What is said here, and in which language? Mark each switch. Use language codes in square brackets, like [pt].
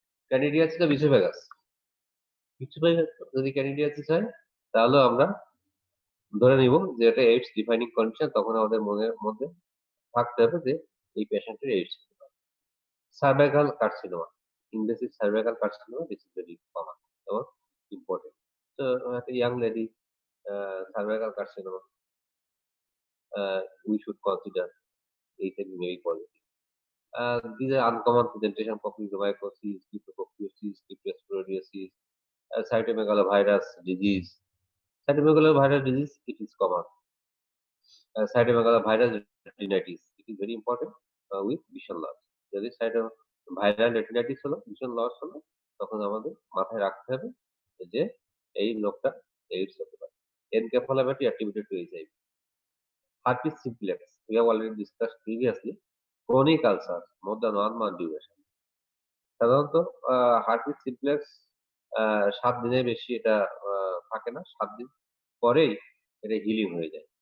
[bn] Candidiasis of oesophagus, যদি candidiasis হয় তাহলে আমরা ধরে নিব যে এটা এইডস ডিফাইনিং কন্ডিশন, তখন আমাদের মনের মধ্যে থাকতে হবে যে এই পেশেন্টের এইডস হতে পারে। [en] Cervical carcinoma, invasive cervical carcinoma, this is very common এবং important. So একটা young lady cervical carcinoma, we should consider HIV very positive. These are uncommon presentation: papillomatosis, cryptococcosis, cryptosporidiosis, cytomegalovirus disease. Cytomegalovirus disease, it is common. Cytomegalovirus retinitis, it is very important with vision loss. [bn] যদি viral retinitis হলো, vision loss হলো, তখন আমাদের মাথায় রাখতে হবে যে এই লোকটা এইডস হতে পারে। [en] Encephalopathy attributed to HIV. Herpes simplex, we have already discussed previously. Chronic ulcers, more than 1 month duration. [bn] সাধারণত হার্পিস সিমপ্লেক্স 7 দিনের বেশি এটা থাকে না, 7 দিন পরেই এটা হিলিং হয়ে যায়।